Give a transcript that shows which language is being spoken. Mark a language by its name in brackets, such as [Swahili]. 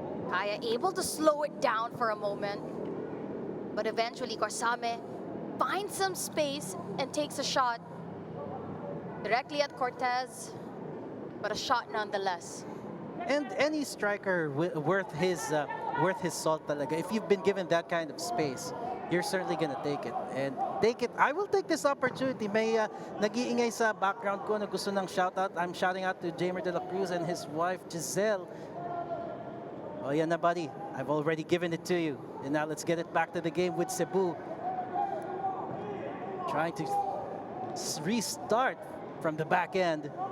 [English] Kaya able to slow it down for a moment. But eventually, Corsame finds some space and takes a shot directly at Cortez, but a shot nonetheless. And any striker worth his salt talaga. If you've been given that kind of space, you're certainly gonna take it. And take it. I will take this opportunity. [Filipino] May nag-iingay sa background ko na gusto ng shoutout. [English] I'm shouting out to Jamer De La Cruz and his wife Giselle. Oh yeah, na buddy. I've already given it to you. And now let's get it back to the game with Cebu. Trying to restart from the back end.